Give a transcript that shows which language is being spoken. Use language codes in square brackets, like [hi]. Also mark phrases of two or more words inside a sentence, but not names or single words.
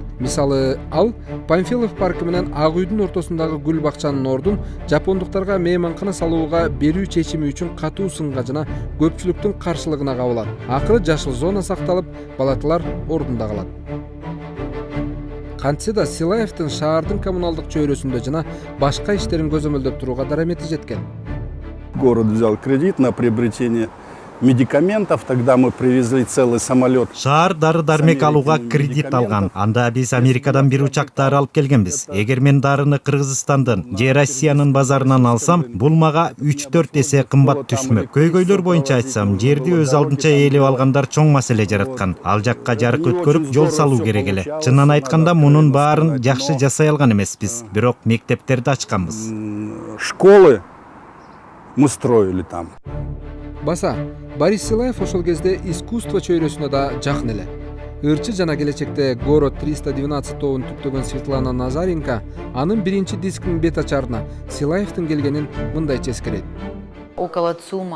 [ky] Мисалы, ал Панфилов паркы менен Ак үйдүн ортосундагы гүл бакчанын ордун жапондуктарга мейманкана салууга берүү чечими үчүн катуу сынга жана көпчүлүктүн каршылыгына кабылат. Акыры жашыл зона сакталып, палаталар ордунда калат. Кантсе да Силаевдин шаардын коммуналдык чөйрөсүндө жана башка иштерин көзөмөлдөп турууга дарамети жеткен. [ru] Город взял кредит на приобретение медикаментов, тогда мы привезли целый самолет. [ky] Шаар дары-дармек алууга кредит алган. Анда биз Америкадан бир учактар алып келгенбиз. Эгер мен дарыны Кыргызстандын же Россиянын базарынан алсам, бул мага 3-4 эсе кымбат түшмөк. Көйгөйлөр боюнча айтсам, жерди өз алдынча ээлеп алгандар чоң маселе жараткан. Ал жакка жарык өткөрүп жол салуу керек эле. Чынын айтканда мунун баарын жакшы жасай алган эмеспиз. Бирок мектептерди ачканбыз. [ru] Школы мы строили там. [ky] Баса, Борис Силаев ошол кезде искусство чөйрөсүнө да жакын эле. Ырчы жана келечекте Город 312 тобун түптөгөн Светлана Назаренко анын биринчи дискинин бет ачарына Силаевдин келгенин мындайча эскерет. [ru] Около ЦУМа.